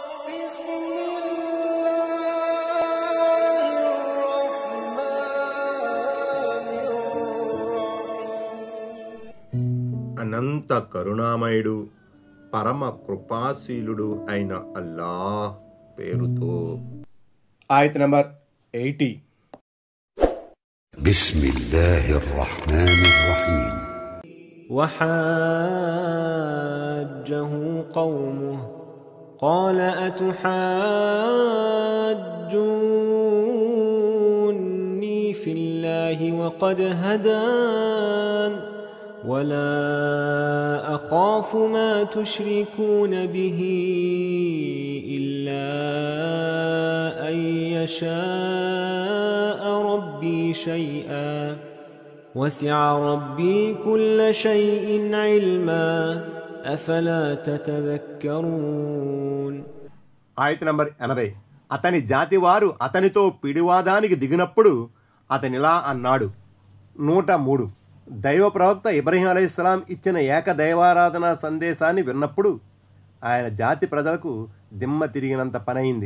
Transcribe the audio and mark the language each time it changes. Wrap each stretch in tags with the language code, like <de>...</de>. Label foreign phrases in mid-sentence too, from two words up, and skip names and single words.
<te>అనంత కరుణామయుడు పరమ కృపాశీలుడు అయిన అల్లాహ్ పేరుతో. ఆయత్ నంబర్ 80.</te> <ar>بسم الله الرحمن الرحيم. وحاجه قومه قال أتحاجوني في الله وقد هدان ولا أخاف ما تشركون به إلا أن يشاء ربي شيئا وسع ربي كل شيء علما أفلا تتذكرون.</ar> <te>ఆయత్ నంబర్ 80. అతని జాతి వారు అతనితో పిడివాదానికి దిగినప్పుడు అతనిలా అన్నాడు. 103. దైవ ప్రవక్త ఇబ్రహీం అలైహిస్సలాం ఇచ్చిన ఏకదైవారాధన సందేశాన్ని విన్నప్పుడు ఆయన జాతి ప్రజలకు దిమ్మ తిరిగినంత పనయింది.</te>